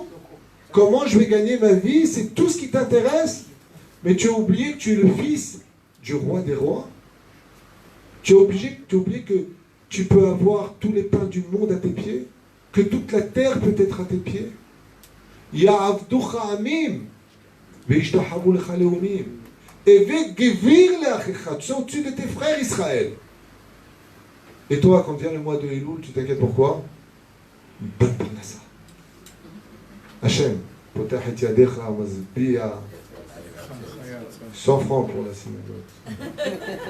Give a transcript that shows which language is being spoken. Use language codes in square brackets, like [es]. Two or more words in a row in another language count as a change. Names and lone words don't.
[fr] Comment je vais gagner ma vie? C'est tout ce qui t'intéresse? Mais tu as oublié que tu es le fils du roi des rois. Tu as oublié que tu peux avoir tous les pains du monde à tes pieds, que toute la terre peut être à tes pieds. [he] יעבדוך עמים וישתחוו לך לאמים. הוה גביר לאחיך. [fr] Tu es au-dessus de tes frères Israël. Et toi, quand vient le mois de Elul, tu t'inquiètes pourquoi? Une bonne parnassa. [he] השם פותח את ידך משביע. [fr] 100 francs pour la synagogue.